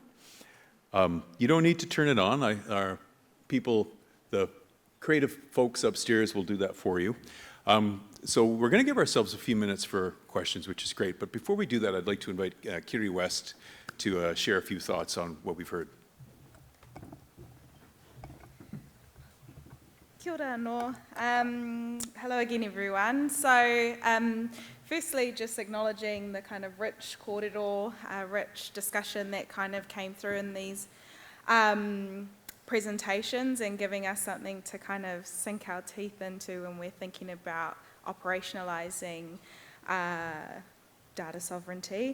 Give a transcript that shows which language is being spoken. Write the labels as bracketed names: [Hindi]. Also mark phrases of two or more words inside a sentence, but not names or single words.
[English] You don't need to turn it on. Our people, the creative folks upstairs will do that for you. So we're going to give ourselves a few minutes for questions, which is great. But before we do that, I'd like to invite Kiri West to share a few thoughts on what we've heard. [Māori] Kia ora anō. [English] Hello again, everyone. So, firstly, just acknowledging the kind of rich kōrero, rich discussion that kind of came through in these presentations and giving us something to kind of sink our teeth into when we're thinking about operationalising data sovereignty.